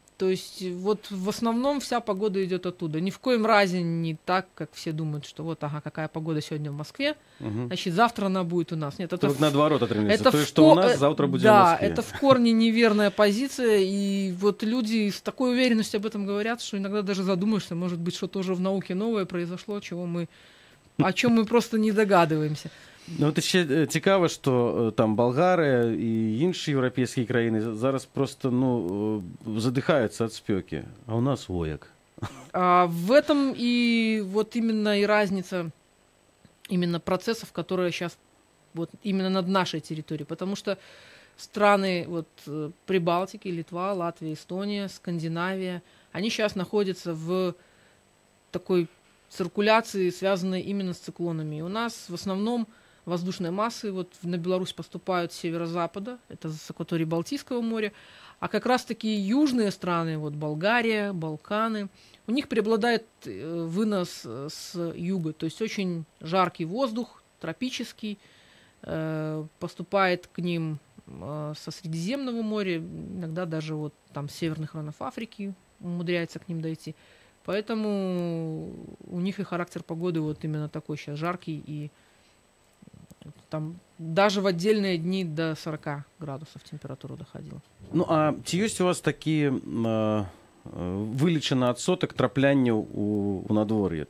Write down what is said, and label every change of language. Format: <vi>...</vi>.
<ru>То есть в основном вся погода идет оттуда. Ни в коем разе не так, как все думают, что какая погода сегодня в Москве, значит, завтра она будет у нас. Нет, это наоборот отрывается. То, что у нас, завтра будет в Москве. Да, это в корне неверная позиция, и люди с такой уверенностью об этом говорят, что иногда даже задумаешься, может быть, что-то уже в науке новое произошло, о чем мы просто не догадываемся.</ru> <uk>Ну, от ще цікаво, що там Болгарія і інші європейські країни зараз просто, задихаються від спеки, а у нас як.</uk> <ru>В этом и именно и разница именно процессов, которые сейчас именно над нашей территорией, потому что страны Прибалтики, Литва, Латвия, Эстония, Скандинавия, они сейчас находятся в такой циркуляции, связанной именно с циклонами. И у нас в основном воздушные массы на Беларусь поступают с северо-запада, это с акватории Балтийского моря, а как раз-таки южные страны, Болгария, Балканы, у них преобладает вынос с юга, то есть очень жаркий воздух, тропический, поступает к ним со Средиземного моря, иногда даже там с северных районов Африки умудряется к ним дойти. Поэтому у них и характер погоды именно такой сейчас жаркий, и там даже в отдельные дни до 40 градусов температура доходила.</ru> <be>Ну, а ці ёсць у вас такі вылічаны адсотак траплянняў у надвор'е?</be>